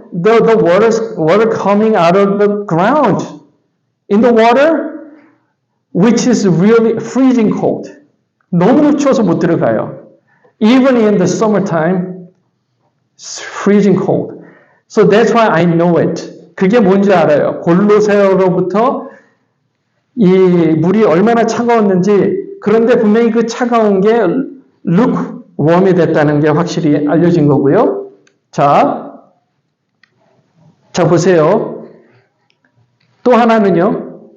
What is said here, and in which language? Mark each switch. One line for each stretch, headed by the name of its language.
English: The water coming out of the ground in the water, which is really freezing cold.
Korean: 너무 추워서 못 들어가요.
English: Even in the summertime, it's freezing cold. So that's why I know it.
Korean: 그게 뭔지 알아요. 골로새로부터 이 물이 얼마나 차가웠는지, 그런데 분명히 그 차가운 게 lukewarm이 됐다는 게 확실히 알려진 거고요. 자 보세요. 또 하나는요.